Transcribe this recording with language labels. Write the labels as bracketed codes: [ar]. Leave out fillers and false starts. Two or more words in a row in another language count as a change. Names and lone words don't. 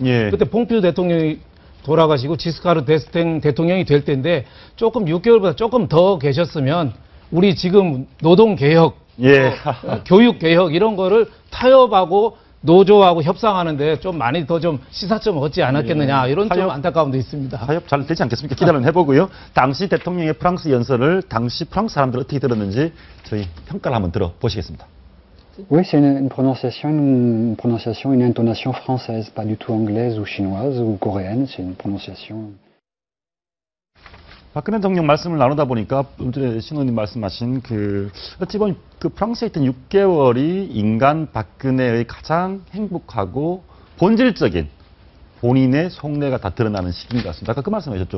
[ko] 그때 퐁피두 대통령이 돌아가시고 지스카르 데스탱 대통령이 될 때인데 조금 6개월보다 조금 더 계셨으면 우리 지금 노동개혁, 교육개혁 이런 거를 타협하고 노조하고 협상하는데 좀 많이 더 좀 시사점을 얻지 않았겠느냐 이런 좀 안타까움도 있습니다. 타협 잘 되지 않겠습니까? 기대를 해보고요. 당시 대통령의 프랑스 연설을 당시 프랑스 사람들 어떻게 들었는지 저희 평가를 한번 들어보시겠습니다. [fr] Oui, c'est une prononciation, une intonation française, pas du tout anglaise ou chinoise ou coréenne, c'est une prononciation. [ko] 박근혜 대통령 말씀을 나누다 보니까 신원님 말씀하신 어찌 보면 프랑스에 있던 6개월이 인간 박근혜의 가장 행복하고 본질적인 본인의 속내가 다 드러나는 시기인 것 같습니다. 아까 그 말씀하셨죠.